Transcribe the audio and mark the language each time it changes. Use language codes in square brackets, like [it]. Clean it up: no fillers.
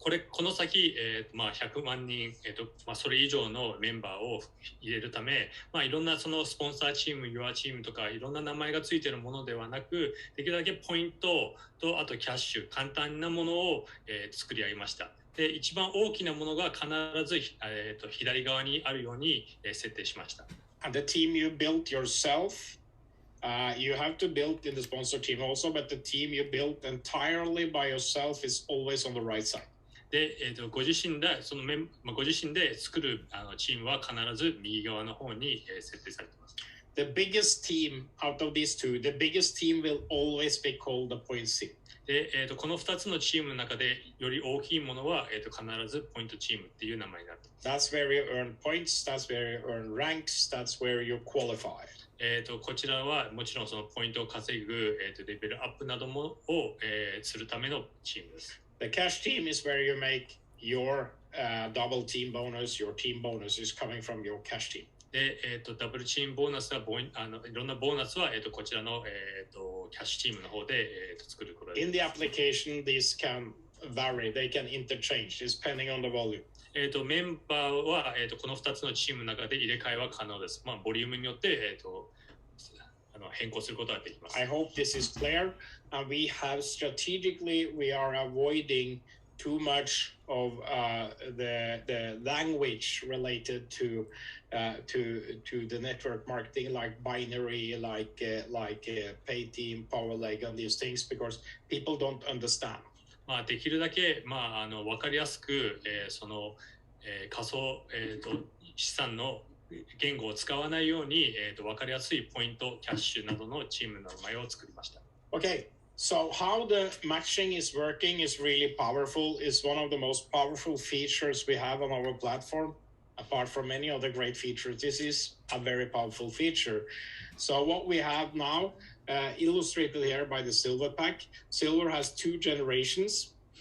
[ja] この先、100万人、それ以上のメンバーを入れるため、いろんなそのスポンサーチーム、ユアチームとかいろんな名前がついているものではなく、できるだけポイントとあとキャッシュ、簡単なものを、作り上げました。で、一番大きなものが必ず、左側にあるように、設定しました。 [en] And the team you built yourself, you have to build in the sponsor team also, but the team you built entirely by yourself is always on the right side. [ja] で、ご自身で作るチームは必ず右側の方に、設定されています。 [en] The biggest team out of these two, the biggest team will always be called the point team. [ja] で、この2つのチームの中でより大きいものは、必ずポイントチームっていう名前になっています。 [en] That's where you earn points, that's where you earn ranks, that's where you qualify. [ja] こちらはもちろんそのポイントを稼ぐ、レベルアップなどもを、するためのチームです。 [en] The cash team is where you make your double team bonus. Your team bonus is coming from your cash team. [ja] で、ダブルチームボーナスはいろんなボーナスは、こちらの、キャッシュチームの方で、作ることができます。 [en] In the application, these can vary. They can interchange depending on the volume. [ja] メンバーは、この2つのチームの中で入れ替えは可能です。ボリュームによって、変更することができます。 [en] I hope this is clear. And we have strategically, we are avoiding too much of the language related to the network marketing, like binary, like pay team, power leg, and these things, because people don't understand. [ja] できるだけ、分かりやすく、その、仮想、資産の言語を使わないように、分かりやすいポイント、キャッシュなどのチームの名前を作りました。 [en] Okay, so how the matching is working is really powerful. It's one of the most powerful features we have on our platform. Apart from many other great features, this is a very powerful feature. So what we have now, illustrated here by the Silver pack, Silver has 2 generations.